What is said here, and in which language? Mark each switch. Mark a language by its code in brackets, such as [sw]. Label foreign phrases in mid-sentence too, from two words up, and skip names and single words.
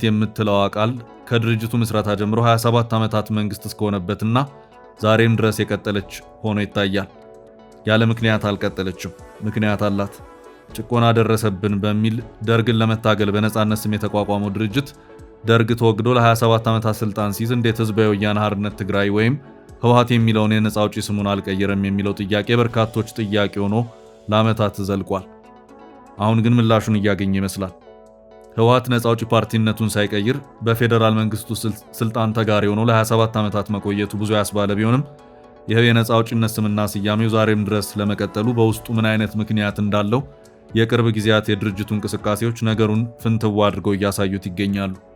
[am] የምትለው ቃል ከድርጅቱ ምስረታ ጀምሮ 27 ዓመታት መንግስት እስከሆነበትና ዛሬም ድረስ የቀጠለች ሆኖ ይታያል። ያለ ምክንያት አልቀጠለችም፣ ምክንያት አላት። ጭቆና ደረሰብን በሚል ደርግን ለመታገል በነፃነት ስም የተቋቋመው ድርጅት ደርግ ተወግዶ ለ27 ዓመታት ስልጣን ሲይዝ እንዴት ህዝባዊ ወያነ ሓርነት ትግራይ ወይም ህወሓት የሚለውን የነፃ አውጪ ስሙን አልቀየረም የሚለው ጥያቄ በርካቶች ጥያቄ ሆኖ ለዓመታት ዘልቋል። አሁን ግን ምላሹን እያገኘ ይመስላል። ህወሓት ነፃ አውጪ ፓርቲነቱን ሳይቀይር በፌደራል መንግስቱ ስልጣን ተጋሪ ሆኖ ለ27 ዓመታት መቆየቱ ብዙ ያስባለ ቢሆንም ይህ የነፃ አውጪነት ስምና ስያሜው ዛሬም ድረስ ለመቀጠሉ በውስጡ ምን አይነት ምክንያት እንዳለው የቅርብ ጊዜያት የድርጅቱ እንቅስቃሴዎች ነገሩን ፍንትው አድርገው እያሳዩት ይገኛሉ።